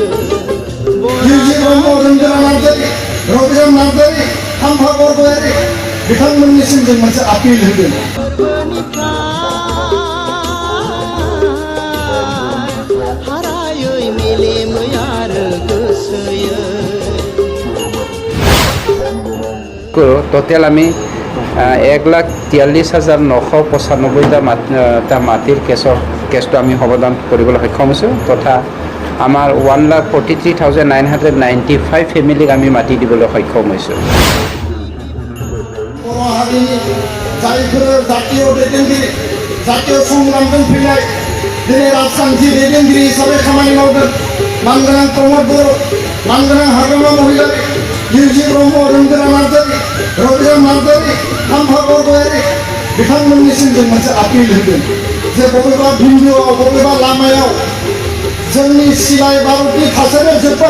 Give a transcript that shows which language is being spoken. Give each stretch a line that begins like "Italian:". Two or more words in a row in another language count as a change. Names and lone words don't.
Bodo: गिर्जि ब्रह्म, रन्जना नार्जारि, रबिराम नार्जारि, खाम्फा बरगयारि बिथांमोननिसिम जों मोनसे आपिल होदों। हारायै मेलेमै आरो गोसोयै
Assamese: টোটেল আমি 1,43,995টা মাটিৰ কেছটো আমি সমাধান কৰিবলৈ সক্ষম হৈছোঁ তথা আমাৰ 1,43,995 ফেমিলিক আমি মাটি দিবলৈ সক্ষম হৈছোঁ।
Bodo: बर' हारिनि जायफोर जातीय दैदेनगिरि, जातीय संग्रामजों फैनाय दिनै राजखान्थि दैदेनगिरि हिसाबै खामानि मावदों मानगोनां प्रमद बर', मानगोनां हाग्रामा महिलारि, गिर्जि ब्रह्म, रन्जना नार्जारि, रबिराम नार्जारि, खाम्फा बरगयारि बिथांमोननिसिम जों मोनसे आपिल होदों जे बबेबा बिन्दोआव बबेबा लामायाव जोंनि सिलाइ बारुदनि थासारिया जोब्बाय।